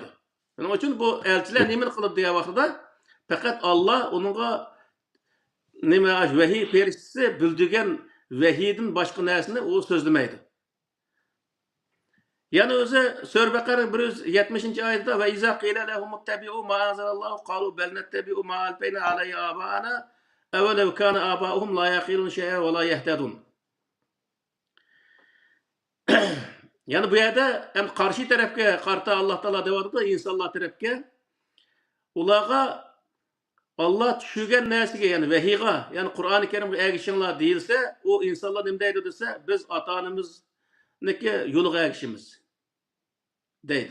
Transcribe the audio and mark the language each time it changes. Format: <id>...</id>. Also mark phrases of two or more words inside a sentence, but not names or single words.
<uz>Shuning uchun bu elchilar nima qiladi degan vaqtda faqat Alloh uningga nima vahiy ferishtasi bildirgan vahiydan boshqa narsani u so'zlamaydi. Yani o'zi Sura Baqara 170-oyatda</uz> <ar>وإذا قيل لهم اتبعوا ما أنزل الله قالوا بل نتبع ما ألفينا عليه آباءنا أولو كان آباؤهم لا يعقلون شيئا ولا يهتدون.</ar> <uz>Yani bu yerda hem qarshi tarafga qarta Alloh taolo deyapti, insonlar tarafga ularga Allah tushirgan narsaga, yani vahiyga, yani Qur'oni Karimga ergishinglar deyilsa, o insonlar nima deydi desa, biz ota-onamizniki yo'liga ergishimiz deydi.</uz>